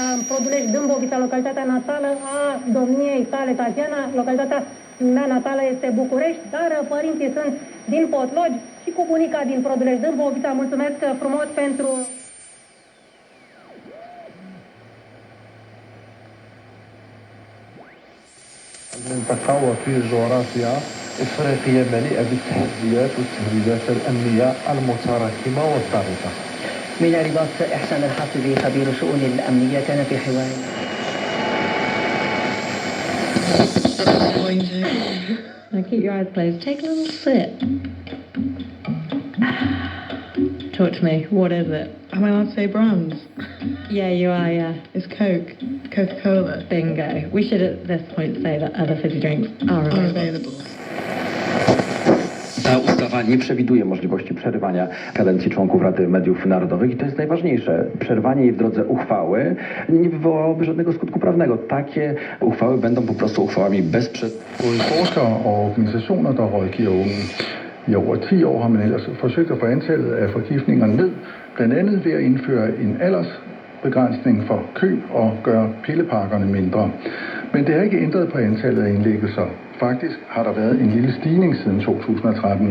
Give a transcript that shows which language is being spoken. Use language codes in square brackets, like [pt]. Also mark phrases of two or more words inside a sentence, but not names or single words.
[ro] Produlești, Dâmbovița, localitatea natală a domniei tale, Tatiana, localitatea mea natală este București, dar părinții sunt din Potlogi și cu bunica din Produlești, Dâmbovița. Mulțumesc frumos pentru... [ar] نلتقوا في جغرافيا إفريقية مليئة بالتحديات والتهديدات الأمنية المتراكمة والضاغطة. من رباط إحسان الحافظي خبير شؤون الأمنية كان في حوار. [en] Now keep your eyes closed. Take a little sip. Talk to me. What is it? Am I allowed to say brands? Yeah, you are, yeah. It's Coke. Coca-Cola. Bingo. We should at this point say that other fizzy drinks are available. [pl] Ta ustawa nie przewiduje możliwości przerywania kadencji członków Rady Mediów Narodowych i to jest najważniejsze. Przerwanie jej w drodze uchwały nie wywołałoby żadnego skutku prawnego. Takie uchwały będą po prostu uchwałami [da] Både forskere og organisationer, der rådgiver unge. I over 10 år har man ellers forsøgt at få antallet af forgiftninger ned, blandt andet ved at indføre en aldersbegrænsning for køb og gøre pillepakkerne mindre. Men det har ikke ændret på antallet af indlæggelser. Faktisk har der været en lille stigning siden 2013.